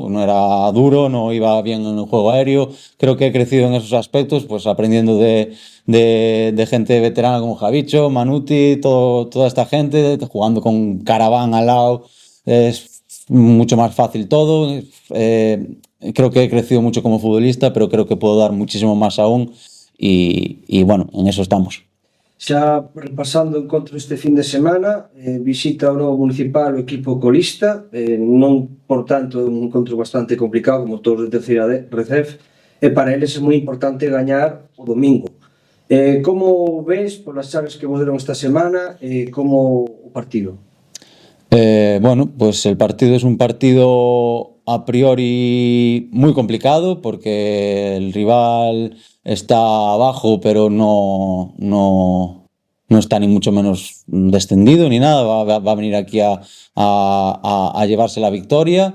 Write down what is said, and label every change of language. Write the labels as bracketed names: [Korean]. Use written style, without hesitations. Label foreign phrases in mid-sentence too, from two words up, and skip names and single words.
[Spanish] No era duro, no iba bien en el juego aéreo. Creo que he crecido en esos aspectos, pues aprendiendo de gente veterana como Javicho, Manuti, toda esta gente, jugando con Caraván al lado. Es mucho más fácil todo. Creo que he crecido mucho como futbolista, pero creo que puedo dar muchísimo más aún y bueno, en eso estamos. [Galician] Xa repasando o encontro este fin de semana, visita o novo municipal o equipo colista, non por tanto é un encontro bastante complicado como todos de terceira Recef, e para eles é moi importante gañar o domingo. Como ves polas chaves que vos deron esta semana, como o partido? [Spanish] Bueno, pues el partido es un partido a priori muy complicado porque el rival está abajo, pero no está ni mucho menos descendido ni nada, va a venir aquí a llevarse la victoria.